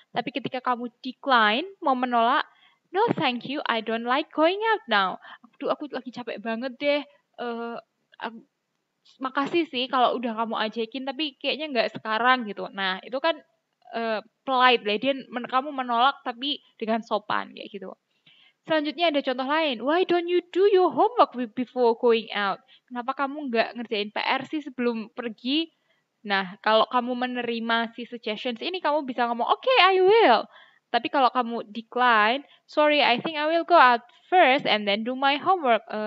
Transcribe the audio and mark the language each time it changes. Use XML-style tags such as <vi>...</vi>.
<id>Tapi ketika kamu decline, mau menolak,</id> <en>no thank you, I don't like going out now.</en> <id>Aku lagi capek banget deh. Makasih sih kalau udah kamu ajakin, tapi kayaknya nggak sekarang gitu. Nah, itu kan polite lah. Kamu menolak tapi dengan sopan kayak gitu. Selanjutnya ada contoh lain.</id> <en>Why don't you do your homework before going out?</en> <id>Kenapa kamu nggak ngerjain PR sih sebelum pergi? Nah, kalau kamu menerima si suggestions ini, kamu bisa ngomong,</id> <en>okay, I will.</en> <id>Tapi kalau kamu</id> <en>decline, sorry, I think I will go out first and then do my homework.</en>